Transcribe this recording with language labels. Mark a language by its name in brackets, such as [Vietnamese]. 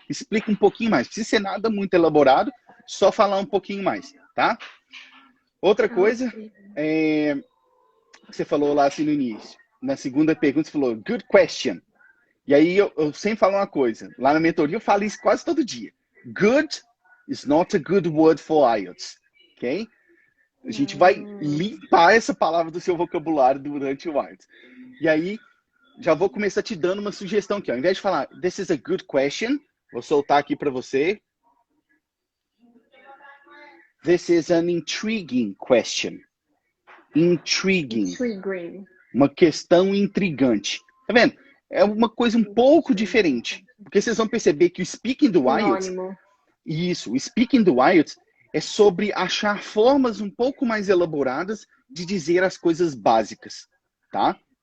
[Portuguese] Explica um pouquinho mais. Não precisa ser nada muito elaborado, só falar um pouquinho mais, tá? Outra coisa, você falou lá assim no início, na segunda pergunta você falou, [English] good question. [Portuguese] E aí eu sempre falo uma coisa, lá na mentoria eu falo isso quase todo dia. [English] Good is not a good word for IELTS, ok? [Portuguese] A gente vai limpar essa palavra do seu vocabulário durante o IELTS. E aí, já vou começar te dando uma sugestão aqui. Ó. Ao invés de falar, [English] this is a good question, [Portuguese] vou soltar aqui para você. [English] This is an intriguing question. Intriguing. [Portuguese] Uma questão intrigante. Tá vendo? É uma coisa um pouco diferente. Porque vocês vão perceber que o speaking do IELTS... Isso, o speaking do IELTS é sobre achar formas um pouco mais elaboradas de dizer as coisas básicas, tá?